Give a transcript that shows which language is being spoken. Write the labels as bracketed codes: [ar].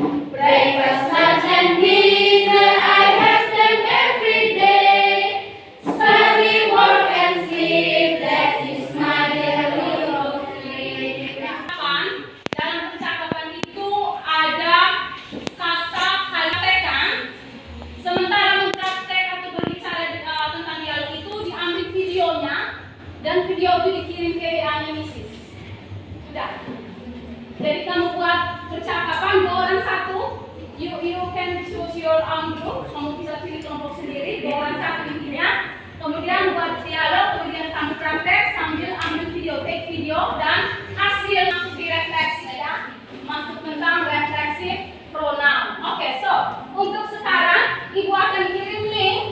[en] Breakfast, lunch, and dinner, I have them every day. Study, work, and sleep, that is my daily routine. [id] Dalam percakapan itu ada kata praktekan. Sementara mempraktek atau berbicara tentang dialog itu diambil videonya dan video itu dikirim ke WA-nya Mrs. Sudah. Jadi kamu buat percakapan 2 orang 1. [en] You can choose your own group. [id] Kamu bisa pilih kelompok sendiri 2 orang 1 intinya. Kemudian buat dialog, kemudian kamu praktek sambil ambil video, [en] take video [id] dan hasil masuk di refleksi ya. Masuk tentang refleksif pronoun. Oke, so untuk sekarang ibu akan kirim link.